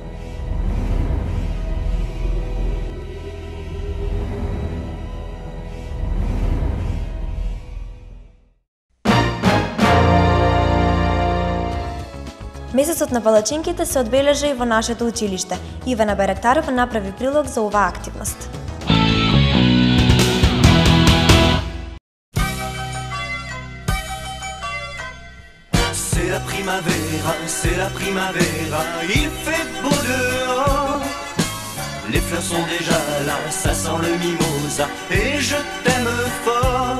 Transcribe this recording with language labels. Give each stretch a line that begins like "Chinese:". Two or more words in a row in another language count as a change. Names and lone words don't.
Macedonian: Месецот на палачинките се одбележа и во нашето училиште. Ивана Байрактарова направи прилог за оваа активност.
French: C'est la primavera, il fait beau dehors. Les fleurs sont déjà là, ça sent le mimosa et je t'aime fort.